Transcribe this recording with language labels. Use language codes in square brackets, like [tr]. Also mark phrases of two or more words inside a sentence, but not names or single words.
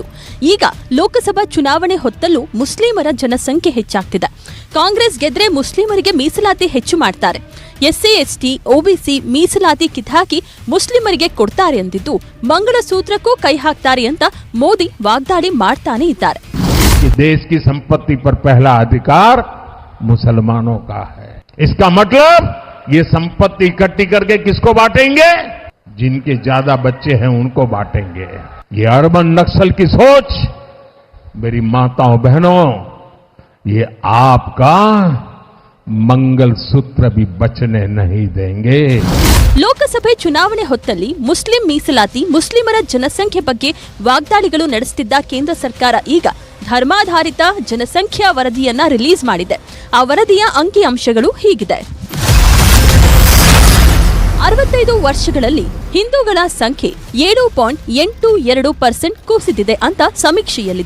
[kn] ಈಗ ಲೋಕಸಭಾ ಚುನಾವಣೆ ಹೊತ್ತಲ್ಲೂ ಮುಸ್ಲಿಮರ ಜನಸಂಖ್ಯೆ ಹೆಚ್ಚಾಗ್ತಿದೆ. ಕಾಂಗ್ರೆಸ್ ಗೆದ್ರೆ ಮುಸ್ಲಿಮರಿಗೆ ಮೀಸಲಾತಿ ಹೆಚ್ಚು ಮಾಡ್ತಾರೆ, ಎಸ್ಸಿ ಎಸ್ಟಿ ಒಬಿಸಿ ಮೀಸಲಾತಿ ಕಿತ್ತಾಕಿ ಮುಸ್ಲಿಮರಿಗೆ ಕೊಡ್ತಾರೆ ಎಂದಿದ್ದು ಮಂಗಳಸೂತ್ರಕ್ಕೂ ಕೈ ಹಾಕ್ತಾರೆ ಅಂತ ಮೋದಿ ವಾಗ್ದಾಳಿ ಮಾಡ್ತಾನೆ ಇದ್ದಾರೆ. [hi] देश की संपत्ति पर पहला अधिकार मुसलमानों का है. इसका मतलब ये संपत्ति इकट्ठी करके किसको बांटेंगे? जिनके ज्यादा बच्चे हैं उनको बांटेंगे. ये [en] urban Naxal [hi] की सोच, मेरी माताओं बहनों, ये आपका मंगल सूत्र भी बचने नहीं देंगे. [kn] ಲೋಕಸಭೆ ಚುನಾವಣೆ ಹೊತ್ತಲ್ಲಿ ಮುಸ್ಲಿಂ ಮೀಸಲಾತಿ, ಮುಸ್ಲಿಮರ ಜನಸಂಖ್ಯೆ ಬಗ್ಗೆ ವಾಗ್ದಾಳಿಗಳು ನಡೆಸುತ್ತಿದ್ದ ಕೇಂದ್ರ ಸರ್ಕಾರ ಈಗ ಧರ್ಮಾಧಾರಿತ ಜನಸಂಖ್ಯಾ ವರದಿಯನ್ನ ರಿಲೀಸ್ ಮಾಡಿದೆ. ಆ ವರದಿಯ ಅಂಕಿಅಂಶಗಳು ಹೀಗಿದೆ. 65 ವರ್ಷಗಳಲ್ಲಿ ಹಿಂದೂಗಳ ಸಂಖ್ಯೆ 7.82% ಕುಸಿದಿದೆ ಅಂತ ಸಮೀಕ್ಷೆಯಲ್ಲಿದೆ.